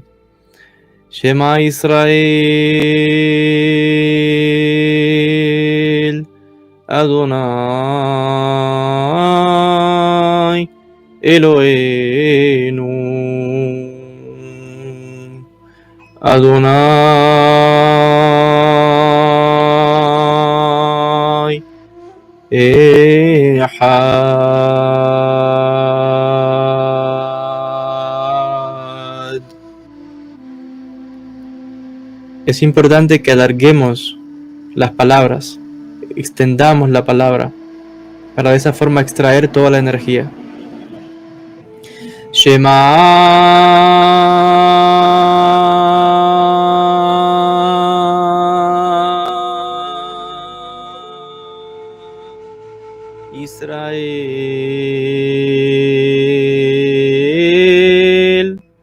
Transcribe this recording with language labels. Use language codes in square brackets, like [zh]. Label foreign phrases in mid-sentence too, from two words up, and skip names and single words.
[he] שמע ישראל אדוני אלוהינו אדוני אחד. [es] Es importante que alarguemos las palabras, extendamos la palabra, para de esa forma extraer toda la energía. [he] שמע ישראל